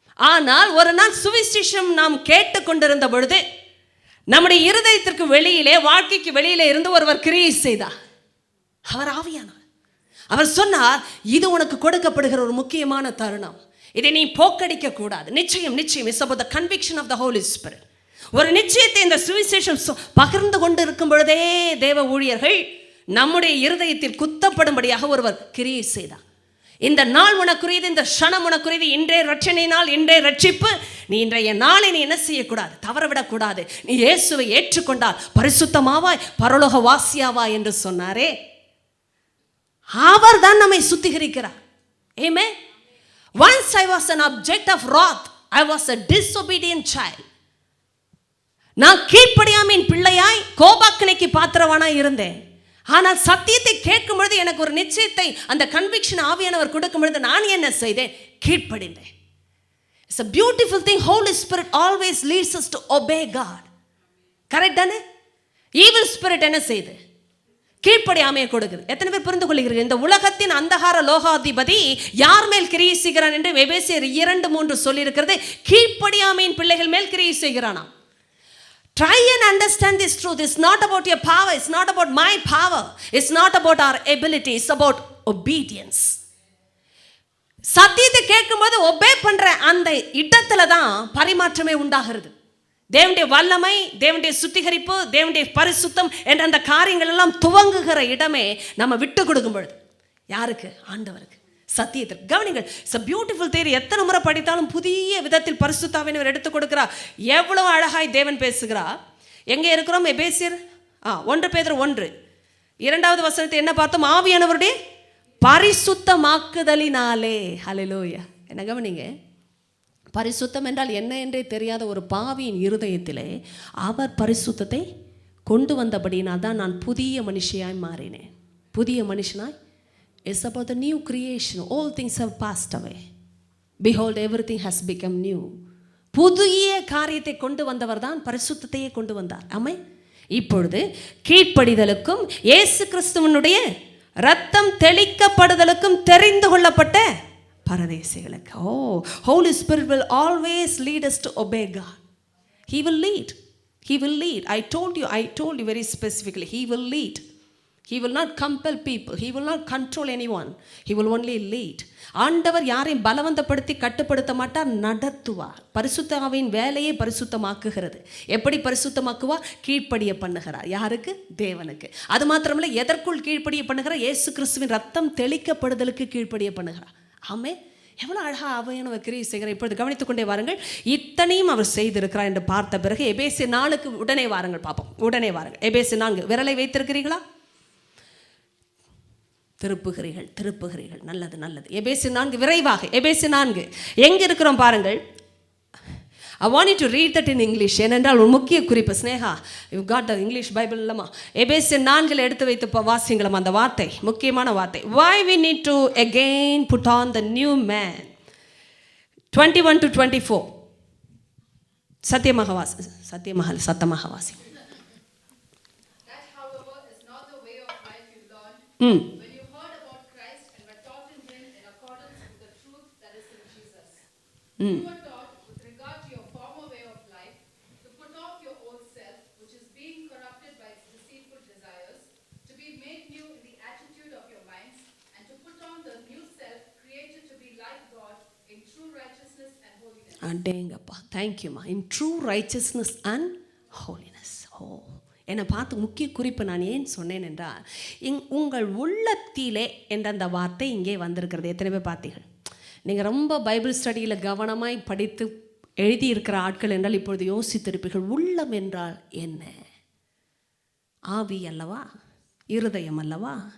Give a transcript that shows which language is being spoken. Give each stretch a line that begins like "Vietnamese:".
Tamil: ஆனால் ஒரு நாள் சுவிசேஷம் நாம் கேட்டுக்கொண்டிருந்த பொழுது நம்முடைய இருதயத்திற்கு வெளியிலே, வாழ்க்கைக்கு வெளியிலே இருந்து ஒருவர் கிரியை செய்தார். அவர் ஆவியானவர். அவர் சொன்னார், இது உனக்கு கொடுக்கப்படுகிற ஒரு முக்கியமான தருணம். இதை நீ போக்கடிக்க கூடாது.
English: நிச்சயம் it's about the conviction of the Holy Spirit.
Tamil: ஒரு நிச்சயத்தை இந்த சுவிசேஷம் பகிர்ந்து கொண்டு இருக்கும் பொழுதே தேவ ஊழியர்கள் நம்முடைய இருதயத்தில் குத்தப்படும்படியாக ஒருவர் கிரியை செய்தார். இந்த நாள் உனக்குரியது, இந்த க்ஷணம் உனக்குரியது, இன்றைய ரட்சணை நாள், இன்றைய ரட்சிப்பு. நீ இன்றைய நாளை நீ என்ன செய்யக்கூடாது? தவறவிடக்கூடாது. நீ இயேசுவை ஏற்றுக்கொண்டால் பரிசுத்தமாவாய், பரலோக வாசியாவாய் என்று சொன்னாரே. அவர் தான் நம்மை சுத்திகரிக்கிறார். Amen.
English: Once I was an object of wrath. I was a disobedient child.
Tamil: நான் கீழ்ப்படியாமையின் பிள்ளையாய் கோபாக்கினைக்கு பாத்திரவானாய் இருந்தேன். ஆனால் சத்தியத்தை கேட்கும் பொழுது எனக்கு ஒரு நிச்சயத்தை, அந்த கன்விக்ஷன் ஆவியானவர் கொடுக்கும் பொழுது நான் என்ன செய்தேன்? கீழ்ப்படிந்தேன்.
English: It's a beautiful thing. Holy Spirit always leads us to obey God.
Tamil: Correct தானே? ஈவில் ஸ்பிரிட் என்ன செய்து? கீழ்ப்படியாமையை கொடுக்குது. எத்தனை பேர் புரிந்து கொள்கிறீர்கள்? இந்த உலகத்தின் அந்தகார லோகாதிபதி யார் மேல் கிரியை செய்கிறான் என்று எபேசியர் 2:3 சொல்லியிருக்கிறது. கீழ்ப்படியாமையின் பிள்ளைகள் மேல் கிரியை செய்கிறானாம்.
English: Try and understand this truth. It's not about your power. It's not about my power. It's not about our ability. It's about obedience.
Tamil: சத்தியத்தை கேட்கும்போது ஒபே பண்ற அந்த இடத்துல தான் பரிமாற்றமே உண்டாகிறது. தேவனுடைய வல்லமை, தேவனுடைய சுத்திகரிப்பு, தேவனுடைய பரிசுத்தம் என்ற அந்த காரியங்கள் எல்லாம் துவங்குகிற இடமே நம்ம விட்டு கொடுக்கும் பொழுது. யாருக்கு? ஆண்டவருக்கு, சத்தியத்திற்கு. கவனிங்கள்.
English: It's a beautiful theory.
Tamil: எத்தனை முறை படித்தாலும் புதிய விதத்தில் பரிசுத்த ஆவியானவர் எடுத்து கொடுக்கிறார். எவ்வளவு அழகாய் தேவன் பேசுகிறார். எங்கே இருக்கிறோம்? எபேசியர் 1 பேதுரு 1 வசனத்தை என்ன பார்த்தோம்? ஆவியானவருடைய பரிசுத்தமாக்குதலினாலே. ஹல்லேலூயா. என்ன கவனிங்க. பரிசுத்தம் என்றால் என்ன என்றே தெரியாத ஒரு பாவியின் இருதயத்திலே அவர் பரிசுத்தத்தை கொண்டு வந்தபடினால் தான் நான் புதிய மனுஷியாய் மாறினேன். புதிய மனுஷனாய்.
English: It's about the new creation. All things have passed away. Behold, everything has become new.
Tamil: புதிய காரியத்தை கொண்டு வந்தவர் தான் பரிசுத்தத்தையே கொண்டு வந்தார். ஆமென். இப்பொழுது கீழ்ப்படிதலுக்கும் இயேசு கிறிஸ்துவினுடைய இரத்தம் தெளிக்கப்படுதலுக்கும் தெரிந்து கொள்ளப்பட்ட பரதேசிகளுக்கு.
English: Holy Spirit will always lead us to obey God. He will lead. I told you very specifically. He will lead. He will not compel people. He will not control anyone. He will only lead.
Tamil: ஆண்டவர் யாரையும் பலவந்தப்படுத்தி கட்டுப்படுத்த மாட்டார், நடத்துவார். பரிசுத்த ஆவியின் வேலையை பரிசுத்தமாக்குகிறது. எப்படி பரிசுத்தமாக்குவார்? கீழ்ப்படிய பண்ணுகிறார். யாருக்கு? தேவனுக்கு. அது மாத்திரமல்ல, எதற்குள் கீழ்ப்படிய பண்ணுகிறார்? இயேசு கிறிஸ்துவின் ரத்தம் தெளிக்கப்படுதலுக்கு கீழ்ப்படிய பண்ணுகிறார். ஆமே, எவ்வளோ அழகாக அவையானவர் கிரியை செய்கிறார். இப்பொழுது கவனித்துக் கொண்டே வாருங்கள். இத்தனையும் அவர் செய்திருக்கிறார் என்று பார்த்த பிறகு எபேசியர் 4க்கு உடனே வாருங்கள் பார்ப்போம். உடனே வாருங்கள். எபேசியர் 4 விரலை வைத்திருக்கிறீர்களா? திருப்புகிறீர்கள். நல்லது. எபேசியர் 4 விரைவாக. எபேசியர் 4 எங்க இருக்கிறோம் பாருங்கள்.
English: I want you to read that in English.
Tamil: ஏனென்றால் ஒரு முக்கிய குறிப்பு.
English: Sneha, you got the English Bible
Tamil: இல்லமா? எபேசியர் 4 எடுத்து வைத்து வாசிங்களம் அந்த வார்த்தை, முக்கியமான வார்த்தை.
English: Why we need to again put on the new man. 21 to 24.
Tamil: சத்தியமாக வாசி.
English: That, however, is not the way of life you learned when you heard about Christ and were taught in Him in accordance with the truth that is in Jesus. You were taught, with regard to your former way of life, to put off your old self, which is being corrupted by its deceitful desires, to be made new in the attitude of your minds, and to put on the new self, created to be like God in true righteousness and holiness.
Tamil: அடேங்கப்பா, தேங்க்யூமா.
English: In true richness and holiness.
Tamil: என்னை பார்த்து முக்கிய குறிப்பு நான் ஏன் சொன்னேன் என்றால், உங்கள் உள்ளத்திலே என்ற அந்த வார்த்தை இங்கே வந்திருக்கிறது. எத்தனை பேர் பார்த்தீர்கள்? நீங்கள் ரொம்ப பைபிள் ஸ்டடியில் கவனமாய் படித்து எழுதியிருக்கிற ஆட்கள் என்றால் இப்பொழுது யோசித்திருப்பீர்கள், உள்ளம் என்றால் என்ன? ஆவி அல்லவா? இருதயம் அல்லவா?